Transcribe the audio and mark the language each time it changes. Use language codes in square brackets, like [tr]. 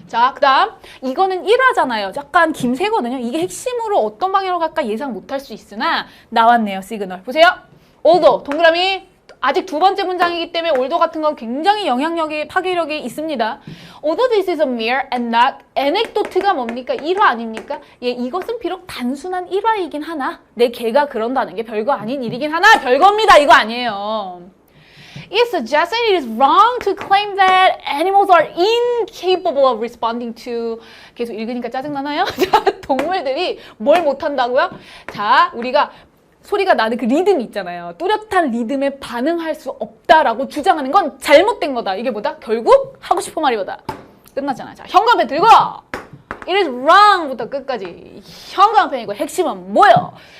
[ko] 자, 그 다음 이거는 1화잖아요. 약간 김새거든요. 이게 핵심으로 어떤 방향으로 갈까 예상 못할 수 있으나 나왔네요. 시그널. 보세요. although 동그라미 아직 두 번째 문장이기 때문에 although 같은 건 굉장히 영향력이 파괴력이 있습니다. [en] although this is a mere and not anecdote [ko] 가 뭡니까? 1화 아닙니까? 이것은 비록 단순한 1화이긴 하나 내 개가 그런다는 게 별거 아닌 일이긴 하나 별거입니다. 이거 아니에요. [en] It suggests that it is wrong to claim that animals are incapable of responding to [ko] 계속 읽으니까 짜증나나요? 자, 동물들이 뭘 못한다고요? 자, 우리가 소리가 나는 그 리듬이 있잖아요. 뚜렷한 리듬에 반응할 수 없다라고 주장하는 건 잘못된 거다. 이게 뭐다? 결국 하고 싶은 말이 뭐다? 끝났잖아. 자, 현관펜 들고! [en] It is wrong [ko] 부터 끝까지 현관펜이고 핵심은 뭐예요?